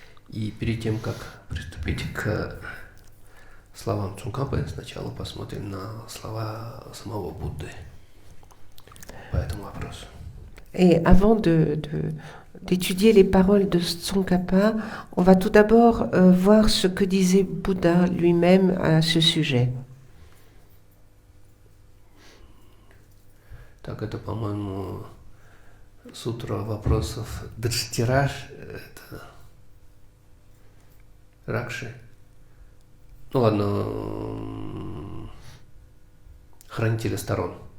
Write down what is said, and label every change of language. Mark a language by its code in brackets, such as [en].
[ru] И перед тем, как приступить к словам Цункапы, сначала посмотрим на слова самого Будды по этому вопросу. [fr] Et avant d'étudier les paroles de Tsongkhapa, on va tout d'abord voir ce que disait Bouddha lui-même à ce sujet. [ru] Так, это, по-моему, сутра вопросов Дриштираш, это Ракши. Ну ладно, хранителя сторон.